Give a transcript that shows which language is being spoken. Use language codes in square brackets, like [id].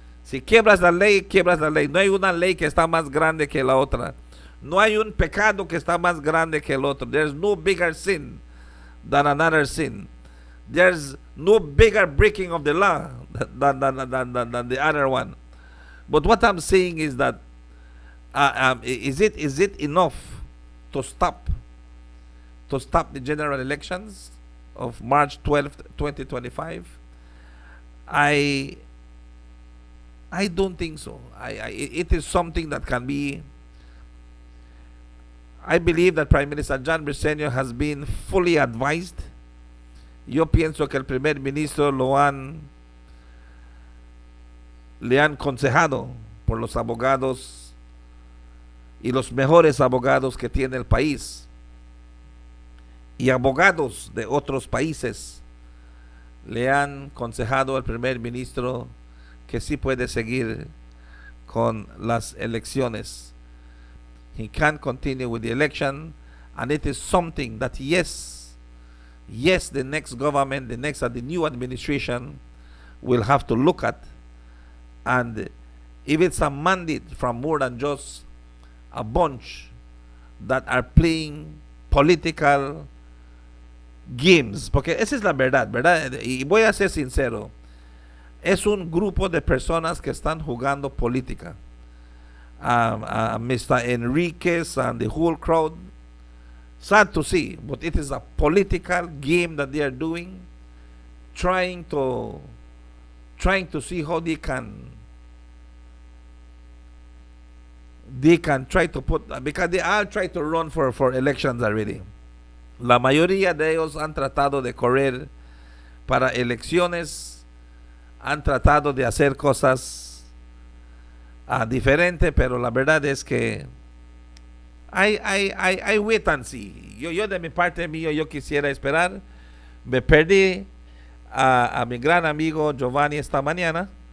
[es] Si quiebras la ley, quiebras la ley. No hay una ley que está más grande que la otra. No hay un pecado que está más grande que el otro. [en] There's no bigger sin than another sin. There's no bigger breaking of the law than the other one. But what I'm saying is that is it enough to stop the general elections of March 12th, 2025? I don't think so. It is something that can be. I believe that Prime Minister John Briceño has been fully advised. [es] Yo pienso que el primer ministro le han aconsejado por los abogados y los mejores abogados que tiene el país y abogados de otros países le han aconsejado al primer ministro que sí puede seguir con las elecciones. [en] He can continue with the election, and it is something that yes, the next government, the new administration will have to look at. And if it's a mandate from more than just a bunch that are playing political games, [es] porque esa es la verdad, ¿verdad? Y voy a ser sincero, es un grupo de personas que están jugando política. [en] Mr. Enriquez and the whole crowd, sad to see, but it is a political game that they are doing, trying to see how they can try to put, because they all try to run for elections already. [es] La mayoría de ellos han tratado de correr para elecciones, han tratado de hacer cosas diferentes, pero la verdad es que [en] I wait and see. [es] Yo de mi parte mío, yo quisiera esperar. Me perdí a mi gran amigo Giovanni esta mañana.